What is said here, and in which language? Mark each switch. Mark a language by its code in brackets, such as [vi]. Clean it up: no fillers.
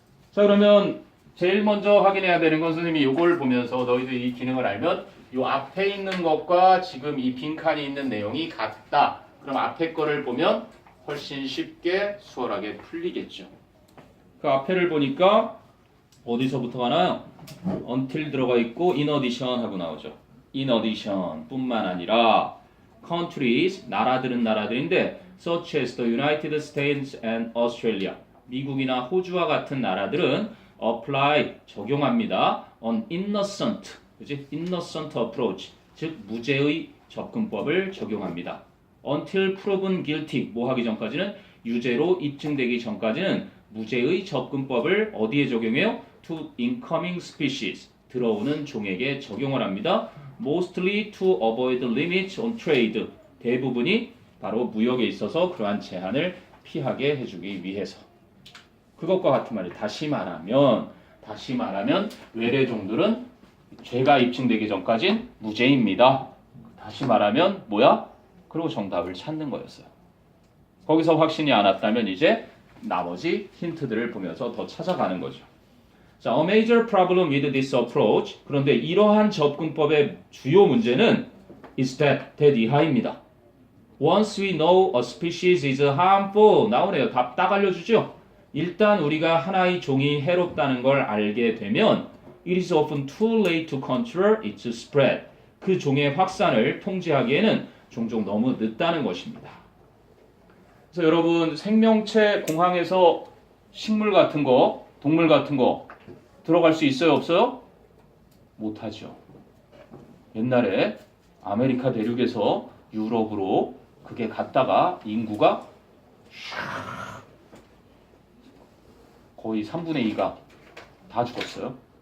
[ko] 자, 그러면 제일 먼저 확인해야 되는 건 선생님이 이걸 보면서 너희들 이 기능을 알면 이 앞에 있는 것과 지금 이 빈칸이 있는 내용이 같다. 그럼 앞에 거를 보면 훨씬 쉽게 수월하게 풀리겠죠. 그 앞에를 보니까 어디서부터 가나요? until 들어가 있고 [en] in addition [ko] 하고 나오죠. [en] in addition [ko] 뿐만 아니라 [en] countries, [ko] 나라들은 나라들인데 [en] such as the United States and Australia, [ko] 미국이나 호주와 같은 나라들은 [en] apply, [ko] 적용합니다. [en] on innocent, [ko] 그치? [en] innocent approach, [ko] 즉 무죄의 접근법을 적용합니다. [en] until proven guilty, [ko] 뭐 하기 전까지는 유죄로 입증되기 전까지는 무죄의 접근법을 어디에 적용해요? [en] to incoming species, [ko] 들어오는 종에게 적용을 합니다. [en] mostly to avoid limits on trade, [ko] 대부분이 바로 무역에 있어서 그러한 제한을 피하게 해주기 위해서. 그것과 같은 말이 다시 말하면 외래종들은 죄가 입증되기 전까진 무죄입니다. 다시 말하면 뭐야? 그리고 정답을 찾는 거였어요. 거기서 확신이 안 왔다면 이제 나머지 힌트들을 보면서 더 찾아가는 거죠. [en] 자, a major problem with this approach. [ko] 그런데 이러한 접근법의 주요 문제는 [en] is that [ko] 이하입니다. [en] Once we know a species is harmful. [ko] 나오네요. 답 딱 알려주죠. 일단 우리가 하나의 종이 해롭다는 걸 알게 되면 [en] it is often too late to control its spread. [ko] 그 종의 확산을 통제하기에는 종종 너무 늦다는 것입니다. 그래서 여러분 생명체 공항에서 식물 같은 거, 동물 같은 거 들어갈 수 있어요? 없어요? 못하죠. 옛날에 아메리카 대륙에서 유럽으로 그게 갔다가 인구가 거의 3분의 2가 다 죽었어요.